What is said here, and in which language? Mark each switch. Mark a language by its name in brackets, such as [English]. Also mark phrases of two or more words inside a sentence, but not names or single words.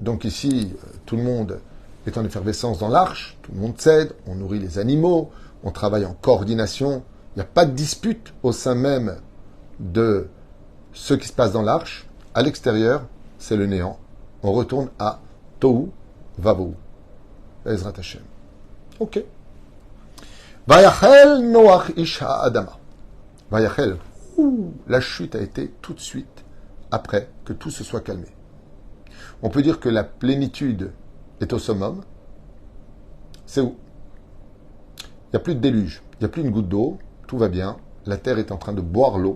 [French] Donc ici, tout le monde est en effervescence dans l'arche, tout le monde s'aide, on nourrit les animaux, on travaille en coordination. Il n'y a pas de dispute au sein même de ce qui se passe dans l'arche. À l'extérieur, c'est le néant. On retourne à [Hebrew] תוהו ובוהו. עזרת השם. [French] Ok. [Hebrew] ויחל נח איש האדמה. Vayachel. [French] La chute a été tout de suite après que tout se soit calmé. On peut dire que la plénitude est au summum. C'est où? Il n'y a plus de déluge, il n'y a plus une goutte d'eau, tout va bien, la terre est en train de boire l'eau.